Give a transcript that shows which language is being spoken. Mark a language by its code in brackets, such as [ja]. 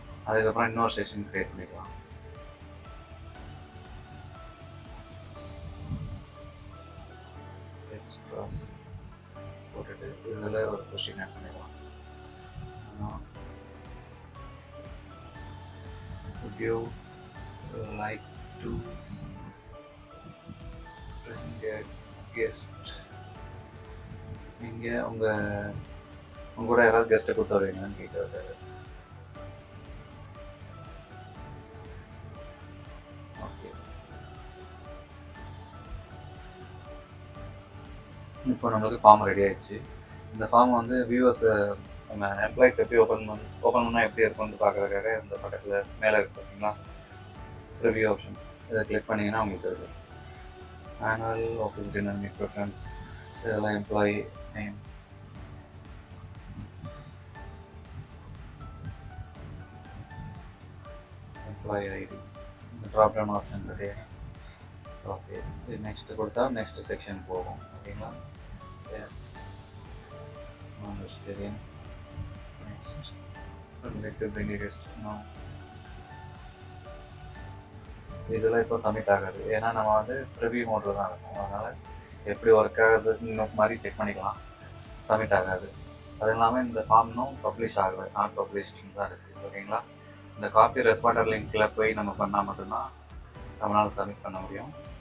[ta] அதுக்கப்புறம் இன்னொரு section create பண்ணிக்கலாம். எக்ஸ்ட்ராஸ் போட்டுட்டு இதில் ஒரு கொஸ்டின் ஆட் பண்ணிக்கலாம். [en] Would you like to bring a guest? [ta] நீங்கள் உங்க கூட யாராவது கெஸ்ட்டை கூப்பிட்டு வருவீங்களான்னு கேட்குறது. ஓகே, இப்போ நம்மளுக்கு ஃபார்ம் ரெடி ஆயிடுச்சு. இந்த ஃபார்ம் வந்து வியூவர்ஸ் நம்ம எம்ப்ளாயிஸ் எப்படி ஓப்பன் பண்ணால் எப்படி இருக்கும்னு பார்க்குறதுக்காக இந்த பக்கத்தில் மேலே இருக்குது பார்த்தீங்களா, ரிவ்யூ ஆப்ஷன். இதை கிளிக் பண்ணிங்கன்னா உங்களுக்கு இருக்குது. Annual office dinner meet preference, இதெல்லாம் எம்ப்ளாயி நேம், எம்ப்ளாயி ஐடி, இந்த ட்ராப்டவுன் ஆப்ஷன் இருக்குது. ஓகே, இது நெக்ஸ்ட்டு கொடுத்தா நெக்ஸ்ட் செக்ஷன் போகும். ஓகேங்களா? எஸ், நான் vegetarian. [en] Next, I'd like to bring a guest. No. [ta] இதெல்லாம் இப்போ சப்மிட் ஆகாது, ஏன்னா நம்ம வந்து ப்ரிவியூ மோடில் தான் இருக்கும். அதனால் எப்படி ஒர்க் ஆகுது இன்னும் மாதிரி செக் பண்ணிக்கலாம். சப்மிட் ஆகாது. அது இல்லாமல் இந்த ஃபார்ம் இன்னும் பப்ளிஷ் ஆகலை, நாட் பப்ளிஷ்னு தான் இருக்குது. ஓகேங்களா? இந்த காப்பி ரெஸ்பாண்டர் லிங்க்கில் போய் நம்ம பண்ணால் மட்டும்தான் நம்மளால் சப்மிட் பண்ண முடியும்.